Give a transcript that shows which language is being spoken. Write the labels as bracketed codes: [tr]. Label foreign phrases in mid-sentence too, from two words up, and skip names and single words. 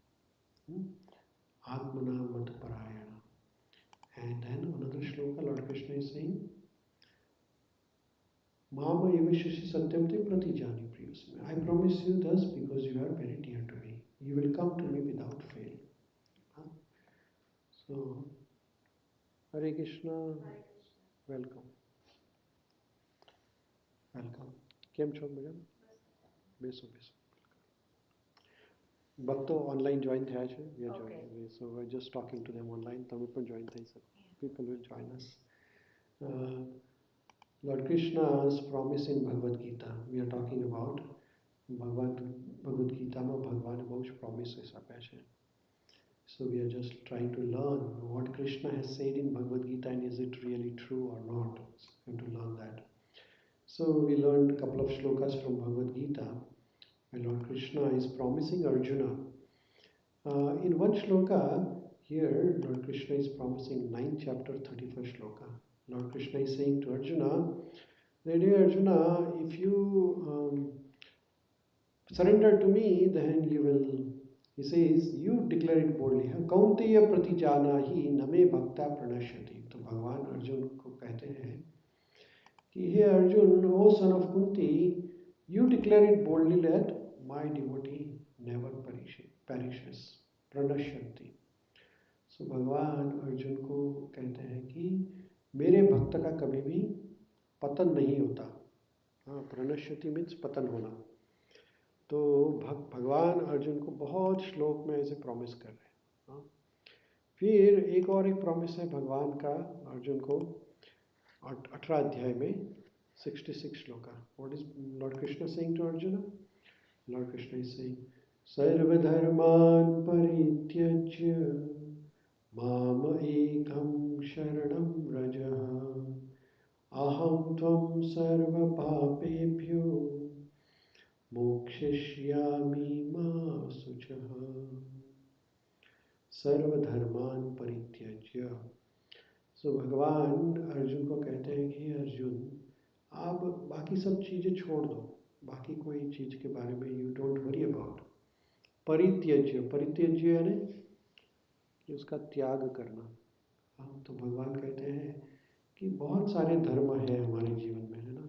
[sa] Atmana Mat Parayana. [en] And then another shloka, Lord Krishna is saying, [sa] Mama Evashashi Satyamte Pratijani Priyasme. [en] I promise you thus because you are very dear to me. You will come to me without fail. So, Hare Krishna, welcome. Welcome. [gu] કેમ છો મેડમ? બેસો બેસો. ભક્તો ઓનલાઈન જોઈન થયા છે. [en] We are joining. So we're just talking to them online. [gu] તમે પણ join થઈ શકો. [en] People will join us. Lord Krishna's promise in Bhagavad Gita. We are talking about Bhagavad Gita [gu] માં ભગવાને બહુ જ promises આપ્યા છે. [en] So we are just trying to learn what Krishna has said in Bhagavad Gita and is it really true or not. So we have to learn that. So we learned a couple of shlokas from Bhagavad Gita where Lord Krishna is promising Arjuna. In one shloka here, Lord Krishna is promising 9th chapter 31st shloka. Lord Krishna is saying to Arjuna, dear Arjuna, if you surrender to me, then you will, he says, you declare it boldly. [sa] Kaunteya pratijanahi name bhakta pranashyati. [hi] तो भगवान अर्जुन को कहते हैं कि हे अर्जुन, [en] O son of Kunti, you declare it boldly that my devotee never perishes. [sa] Pranashyanti. [hi] So भगवान अर्जुन को कहते हैं कि मेरे भक्त का कभी भी पतन नहीं होता. हाँ, प्रणश्यति मीन्स पतन होना. तो भगवान अर्जुन को बहुत श्लोक में ऐसे प्रॉमिस कर रहे हैं. हाँ. फिर एक और एक प्रॉमिस है भगवान का अर्जुन को 18 अध्याय में 66 श्लोका. [en] What is Lord Krishna saying to Arjuna? Lord Krishna is saying, [sa] Sarvadharman parityajya Mama ekam sharanam rajaha aham tvam sarva papebhyo mokshishyami ma suchaha. Sarvadharman parityajya. [hi] So भगवान अर्जुन को कहते हैं कि अर्जुन, आप बाकी सब चीजें छोड़ दो, बाकी कोई चीज के बारे में [en] you don't worry about. [sa] परित्यज्य, परित्यज्य [hi] यानी कि उसका त्याग करना. तो भगवान कहते हैं कि बहुत सारे धर्म हैं हमारे जीवन में, है ना.